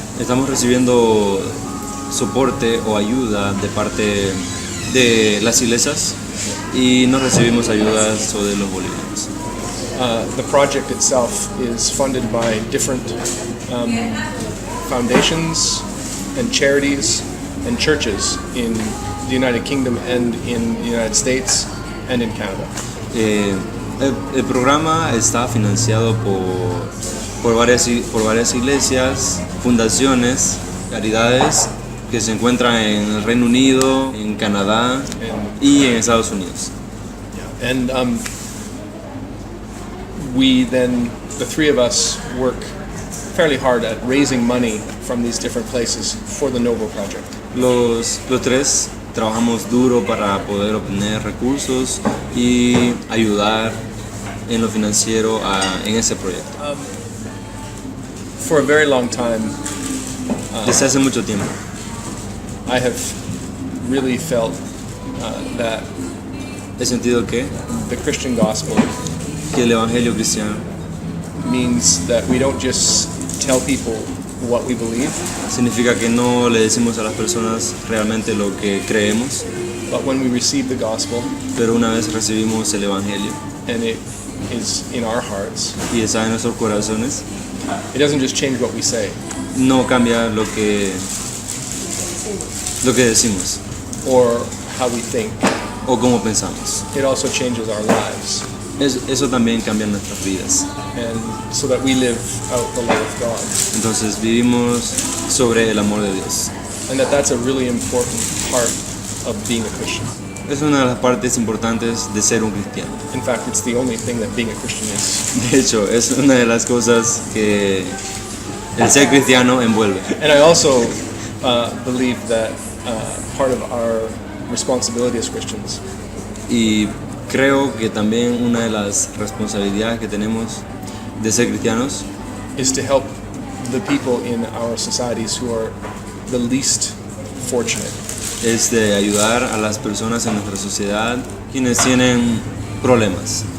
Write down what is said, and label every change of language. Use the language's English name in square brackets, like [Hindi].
[Spanish] Estamos recibiendo soporte o ayuda de parte de las iglesias y no recibimos ayudas de los bolivianos. [English] The project itself is funded by different foundations and charities and churches in the United Kingdom and in the United States and in Canada. [Spanish] El programa está financiado por varias iglesias, fundaciones, caridades que se encuentran en el Reino Unido, en Canadá y en Estados Unidos. [English] And we then, the three of us, work fairly hard at raising money from these different places for the Novo project. [Spanish] Los tres trabajamos duro para poder obtener recursos y ayudar en lo financiero en ese proyecto. [English] For a very long time, [Spanish] Desde hace mucho tiempo [English] I have really felt that [Spanish] He sentido que [English] the Christian gospel [Spanish] el evangelio cristiano [English] means that we don't just tell people what we believe, [Spanish] significa que no le decimos a las personas realmente lo que creemos, [English] but when we receive the gospel [Spanish] pero una vez recibimos el evangelio [English] and it is in our hearts, [Spanish] y está en nuestros corazones, [English] it doesn't just change what we say [Spanish] no cambia lo que decimos [English] or how we think. [Spanish] o cómo pensamos. [English] It also changes our lives, [Spanish] Eso también cambia nuestras vidas. [English] and so that we live out the love of God. [Spanish] Entonces vivimos sobre el amor de Dios. [English] And that's a really important part of being a Christian. [Spanish] Es una de las partes importantes de ser un cristiano. [English] In fact, it's the only thing that being a Christian is. [Spanish] De hecho, es una de las cosas que el ser cristiano envuelve. [English] And I also believe that part of our responsibility as Christians [Spanish] Y creo que también una de las responsabilidades que tenemos de ser cristianos [English] is to help the people in our societies who are the least fortunate. [Spanish] es de ayudar a las personas en nuestra sociedad quienes tienen problemas.